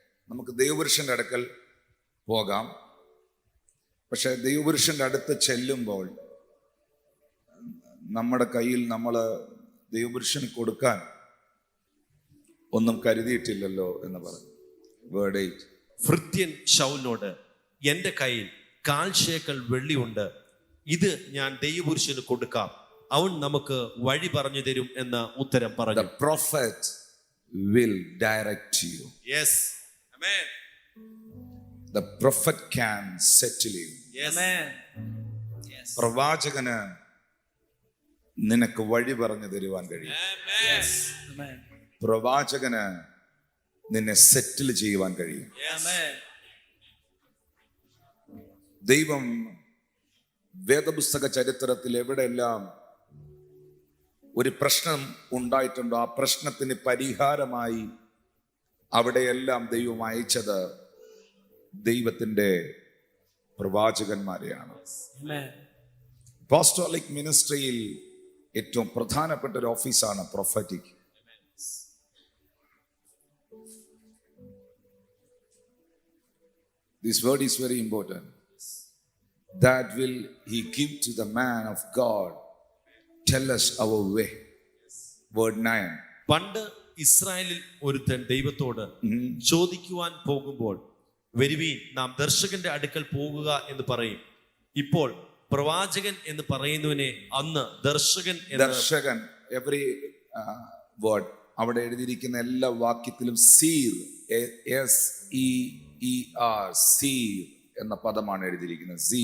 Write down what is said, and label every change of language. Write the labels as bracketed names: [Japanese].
[Malayalam] നമുക്ക് ദൈവപുരുഷന്റെ അടുക്കൽ പോകാം. പക്ഷെ ദൈവപുരുഷന്റെ അടുത്ത് ചെല്ലുമ്പോൾ നമ്മുടെ കയ്യിൽ നമ്മൾ ദൈവപുരുഷന് കൊടുക്കാൻ ഒന്നും കരുതിയിട്ടില്ലല്ലോ എന്ന് പറഞ്ഞു. [English] Word 8. [Malayalam] ഭൃത്യൻ ശൗലിനോട്, എന്റെ കയ്യിൽ 1/4 ശേക്കെൽ വെള്ളിയുണ്ട്, ഇത് ഞാൻ ദൈവപുരുഷന് കൊടുക്കാം, അവൻ നമുക്ക് വഴി പറഞ്ഞു തരും എന്ന് ഉത്തരം പറഞ്ഞു. [English] The prophet will direct you. Yes. Amen. The prophet can settle you. Yes. Amen. Yes. [Malayalam] പ്രവാചകന് നിനക്ക് വഴി പറഞ്ഞു തരുവാൻ കഴിയും. [English] Yes. Amen. [Malayalam] പ്രവാചകന് നിന്നെ സെറ്റിൽ ചെയ്യുവാൻ കഴിയും. [English] Amen. [Malayalam] ദൈവം വേദപുസ്തക ചരിത്രത്തിൽ എവിടെയെല്ലാം ഒരു പ്രശ്നം ഉണ്ടായിട്ടുണ്ടോ, ആ പ്രശ്നത്തിന് പരിഹാരമായി അവിടെയെല്ലാം ദൈവം അയച്ചത് ദൈവത്തിന്റെ പ്രവാചകന്മാരെയാണ്. അപ്പോസ്തോലിക് മിനിസ്ട്രിയിൽ ഏറ്റവും പ്രധാനപ്പെട്ട ഒരു ഓഫീസാണ് prophetic. [English] This word is very important. That will he give to the man of God, tell us our way. Word 9. [Malayalam] പണ്ട് ഇസ്രായേലിൽ ഒരുത്തൻ ദൈവത്തോട് ചോദിക്കുവാൻ പോകുമ്പോൾ, വരുവീൻ, നാം ദർശകന്റെ അടുക്കൽ പോകുക എന്ന് പറയും. ഇപ്പോൾ പ്രവാചകൻ എന്ന് പറയുന്നവനെ അന്ന് ദർശകൻ. [English] every word [Malayalam] അവിടെ എഴുതിയിരിക്കുന്ന എല്ലാ വാക്യത്തിലും സീർ, SEER, സീർ എന്ന പദമാണ് എഴുതിയിരിക്കുന്നത്.